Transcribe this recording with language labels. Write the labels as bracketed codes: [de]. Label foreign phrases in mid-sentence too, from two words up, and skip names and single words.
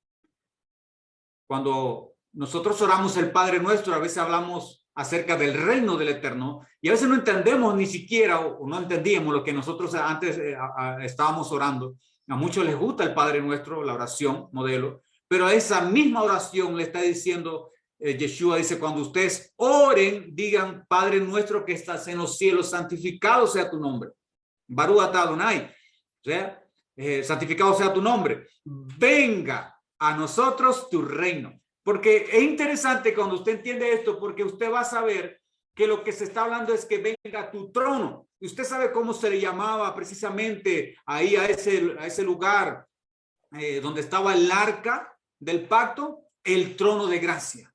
[es] Cuando nosotros oramos el Padre Nuestro, a veces hablamos acerca del reino del Eterno y a veces no entendemos ni siquiera o no entendíamos lo que nosotros antes estábamos orando. A muchos les gusta el Padre Nuestro, la oración modelo, pero a esa misma oración le está diciendo Yeshua, dice, cuando ustedes oren, digan, Padre Nuestro que estás en los cielos, santificado sea tu nombre. [he] ברוך אתה ה. [es] O sea, santificado sea tu nombre. Venga a nosotros tu reino. Porque es interesante cuando usted entiende esto, porque usted va a saber que lo que se está hablando es que venga tu trono. Y usted sabe cómo se le llamaba precisamente ahí a ese lugar donde estaba el arca del pacto, el trono de gracia.